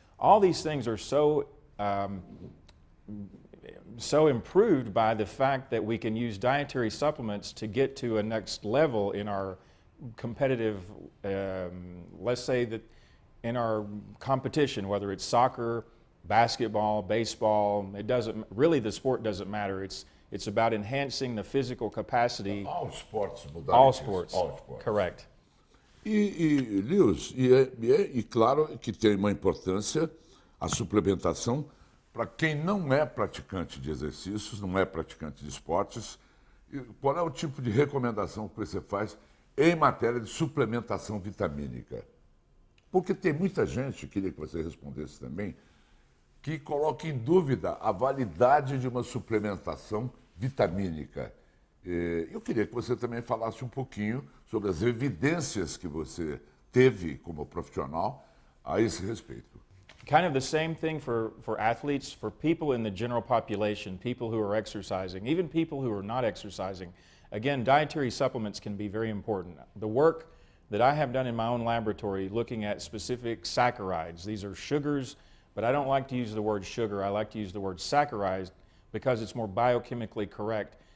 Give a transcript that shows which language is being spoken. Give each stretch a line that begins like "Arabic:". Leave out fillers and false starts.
English: All these things are so improved by the fact that we can use dietary supplements to get to a next level in our competitive, let's say that in our competition, whether it's soccer, basketball, baseball, the sport doesn't matter. It's about enhancing the physical capacity. All sports modalities. All sports. All sports. Correct.
Portuguese: Lewis, e claro que tem uma importância a suplementação para quem não é praticante de exercícios, não é praticante de esportes. Qual é o tipo de recomendação que você faz em matéria de suplementação vitamínica? Porque tem muita gente, queria que você respondesse também, que coloca em dúvida a validade de uma suplementação vitamínica. Eu queria que você também falasse um pouquinho sobre as evidências que você teve como profissional a esse respeito.
English: Kind of the same thing for athletes, for people in the general population, people who are exercising, even people who are not exercising. Again, dietary supplements can be very important. The work that I have done in my own laboratory looking at specific saccharides, these are sugars, but I don't like to use the word sugar, I like to use the word saccharides because it's more biochemically correct.